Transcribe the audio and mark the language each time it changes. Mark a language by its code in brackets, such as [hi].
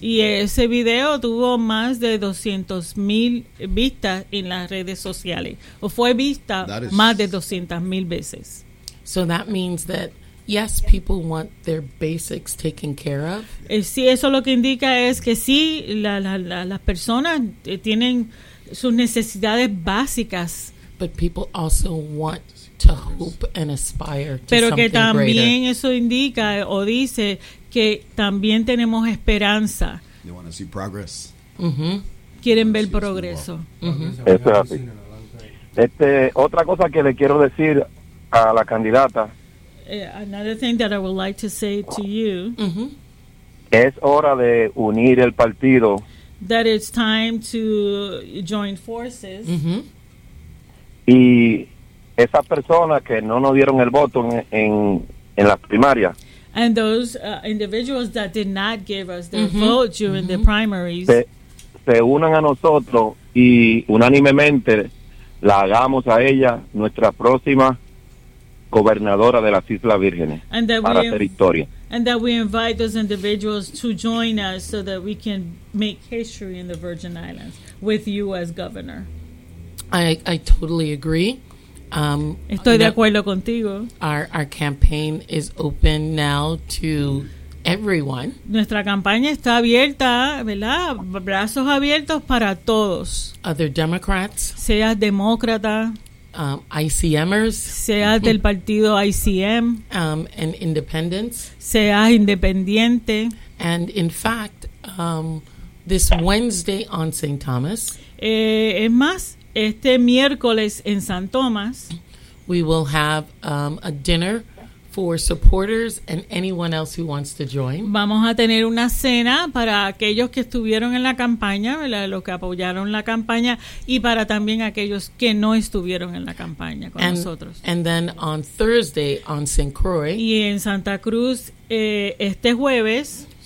[es] Y ese video tuvo más de 200,000 vistas en las redes sociales. O fue vista más de 200,000 veces. [en] So that means that, yes, people want their basics taken care of. [es] Sí, eso lo que indica es que sí, las personas tienen sus necesidades básicas. [en] But people also want to hope and aspire to [es] pero [en] something [es] que también [en] greater. [es] Eso indica o dice que también tenemos esperanza. [en] They want to see progress. Mm-hmm. [es] Quieren ver progreso. Mm-hmm. Eso es así. Otra cosa que le quiero decir a la candidata. [en] Another thing that I would like to say to you. [es] Mm-hmm. Es hora de unir el partido. [en] That it's time to join forces. Mm-hmm. [es] Y esas personas que no nos dieron el voto en las primarias. [en] And those individuals that did not give us their mm-hmm. vote during mm-hmm. the primaries. [es] Se unan a nosotros y unánimemente la hagamos a ella nuestra próxima gobernadora de las Islas Vírgenes para hacer historia. [en] And that we invite those individuals to join us so that we can make history in the Virgin Islands with you as governor. I totally agree. [es] Estoy de acuerdo contigo. [en] Our campaign is open now to everyone. [es] Nuestra campaña está abierta, ¿verdad? Brazos abiertos para todos. [en] Other Democrats. [es] Seas demócrata. [en] ICMers. [es] Seas mm-hmm. del partido ICM. [en] And independents. [es] Seas independiente. [en] And in fact, this Wednesday on St. Thomas. [es] Es más, este miércoles en San Tomás. [en] We will have a dinner for supporters and anyone else who wants to join. [es] Vamos a tener una cena para aquellos que estuvieron en la campaña, ¿verdad? Los que apoyaron la campaña, y para también aquellos que no estuvieron en la campaña con nosotros. [en] And then on Thursday on St. Croix. [es] Y en Santa Cruz este jueves.